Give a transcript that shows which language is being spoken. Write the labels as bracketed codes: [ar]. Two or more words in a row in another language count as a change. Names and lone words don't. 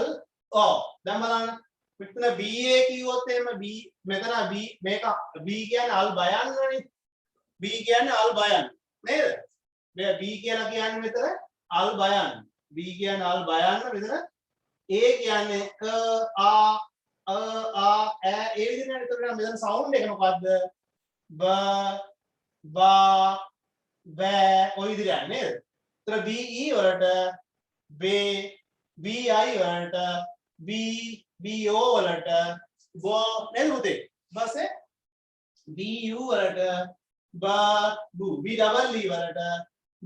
[si] දැන් බලන්න මෙතන BA කිව්වොත් එහෙම B මෙතන B මේක B කියන්නේ අල් බයන්නනේ. B කියන්නේ අල් බයන්න නේද? මේ B කියලා කියන්නේ මෙතන අල් බයන්න. B කියන්නේ අල් බයන්න. මෙතන A කියන්නේ ඈ ඒ විදිහට නේද? මෙතන සවුන්ඩ් එක මොකද්ද? B ba ba ඔය විදිහට යන්නේ නේද? ඒතර BE වලට BI වලට BO වලට bo නේද පුතේ? ඊපස්සේ BU වලට bu [en] B double E [si] වලට B.